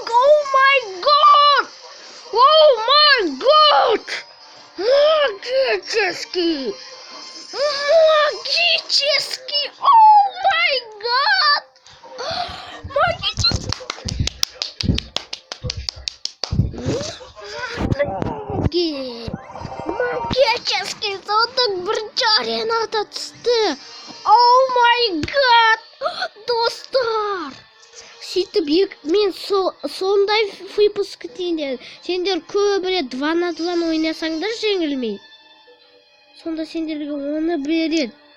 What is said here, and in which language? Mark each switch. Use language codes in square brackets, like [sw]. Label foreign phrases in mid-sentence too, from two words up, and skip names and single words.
[en] Oh my God! Магический! Oh my God! [ru] Магический сундук [kk] бірінші аренада түсті. [en] Oh my God! Достар! [kk] Сөйтіп, мен сондай выпуск дейін. Сендер көбірек 2 на 2 ойнасаңдар жеңілмей. Сонда сендерге оны береді.